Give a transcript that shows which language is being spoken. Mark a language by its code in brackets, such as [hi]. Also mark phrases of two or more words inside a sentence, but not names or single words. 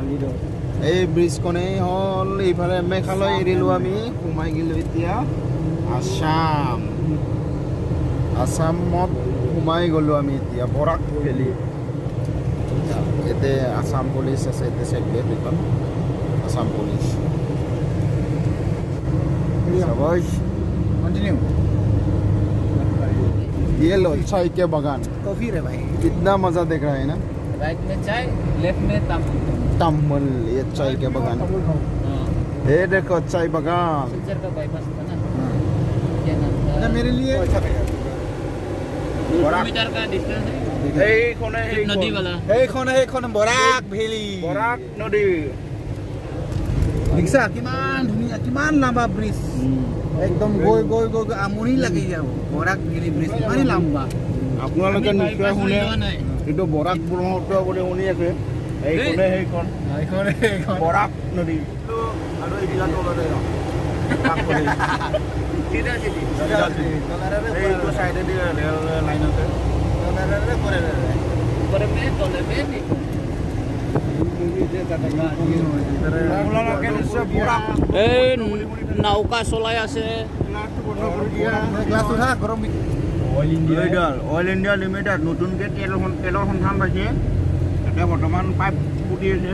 [as] এই ব্ৰিজখনেই হ'ল এইফালে মেঘালয় এৰিলোঁ আমি সোমাই গ'লোঁ এতিয়া আসাম আসামত সোমাই গ'লোঁ আমি এতিয়া বৰাক ভেলি ইয়াতে আসাম পুলিচ আছে ইয়াতে [en] check gate [as] এখন আসাম পুলিচ [hi] शाबाश कंटिन्यू ये लो चाय के बागान कॉफी रे भाई कितना मजा देख रहा है ना राइट में चाय लेफ्ट में तमिल ये चाय के बागान ये देखो चाय बागान सिलचर का बाईपास था ना क्या नाम था मेरे लिए 2 किलोमीटर का डिस्टेंस है नदी वाला [as] এইখন বৰাক ভেলি বৰাক নদী দেখিছা কিমান ধুনীয়া কিমান লম্বা ব্ৰিজ একদম গৈ গৈ গৈ গৈ আমনি লাগি যাব বৰাক ভেলি ব্ৰিজ ইমানেই লম্বা আপোনালোকে নিশ্চয় শুনে এইটো বৰাক ব্ৰহ্মপুত্ৰ বুলি শুনি আছে এইখনে সেইখন বৰাক নদী আৰু এইবিলাক তলতে এইটো চাইডেদি [en] rail line [as] আছে [hi] ऊपर में तले में नहीं [as] এই নৌকা চলাই আছে অইল ইণ্ডিয়া লিমিটেড নতুনকৈ তেলৰ সন্ধান পাইছে এতিয়া বৰ্তমান পাইপ ফুটি আছে